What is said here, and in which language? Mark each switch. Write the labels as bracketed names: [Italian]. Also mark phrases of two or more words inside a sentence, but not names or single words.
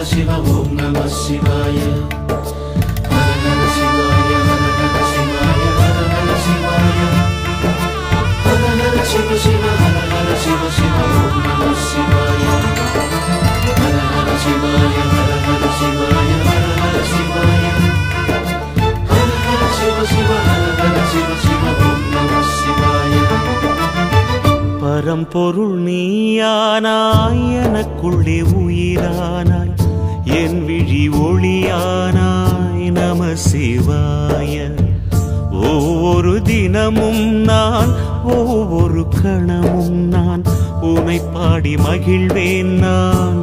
[Sanskrit] शिव, ओम् नमः शिवाय, हर हर शिवाय, हर हर शिवाय, हर हर शिवाय, हर हर शिव शिव, हर हर शिव शिव, ओम् नमः शिवाय, हर हर शिवाय, हर हर शिवाय, हर हर शिवाय, हर हर शिव शिव, हर हर शिव शिव, ओम् नमः शिवाय. [Tamil] பரம்பொருள் நீயானாய் எனக்குள்ளே உயிரானாய் என் விழி ஒளியானாய் [Sanskrit] नम शिवाय [Tamil] ஒவ்வொரு தினமும் நான் ஒவ்வொரு கணமும் நான் உனை பாடி மகிழ்வேன் நான்